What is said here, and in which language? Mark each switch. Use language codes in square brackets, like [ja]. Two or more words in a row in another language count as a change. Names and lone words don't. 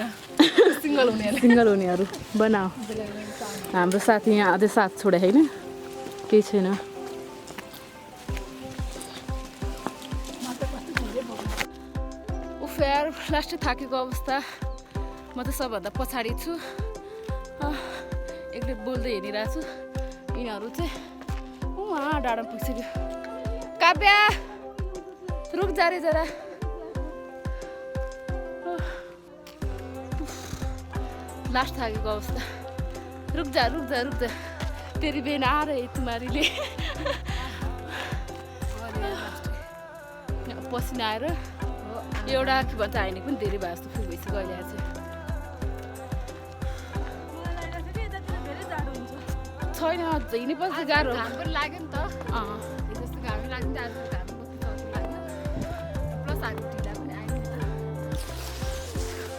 [ne] सिङ्गल हुनेहरू बनाऊ हाम्रो साथी यहाँ अझै साथ छोडे होइन केही छैन उफ यार लास्टै थाकेको अवस्था म त सबभन्दा पछाडि छु एकले बोल्दै हिँडिरहेको छु यिनीहरू चाहिँ उहाँ डाँडामा पुगिसक्यो काव्या [hi] रुक जा रे जरा [ne] लास्ट थाकेको अवस्था [hi] रुक जा तेरी बहन आ रही तुम्हारी लिए [ne] पसिना आएर एउटा के भन्छ हाइने पनि धेरै भए जस्तो फिल भइसक्यो अहिले चाहिँ छैन हिँडेपछि गाह्रो घाम पनि लाग्यो नि त जस्तो घामै लाग्यो नि त आज घाम बस्नु लाग्यो प्लस हामी ढिला पनि आयो नि त